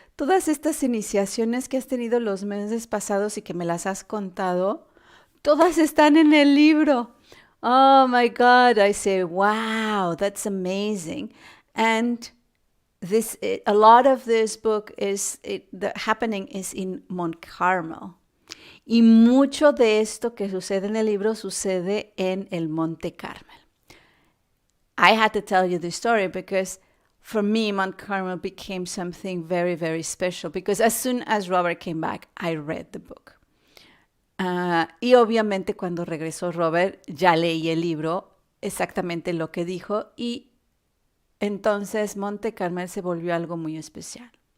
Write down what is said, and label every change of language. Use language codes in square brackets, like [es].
[es] Todas estas iniciaciones que has tenido los meses pasados y que me las has contado, todas están en el libro. [en] Oh my God, I say, wow, that's amazing. And a lot of this book the happening is in Mount Carmel. [es] Y mucho de esto que sucede en el libro sucede en el Monte Carmel. [en] I had to tell you the story because for me, Mount Carmel became something very, very special because as soon as Robert came back, I read the book. [es] Y obviamente cuando regresó Robert, ya leí el libro, exactamente lo que dijo, y entonces Monte Carmel se volvió algo muy especial.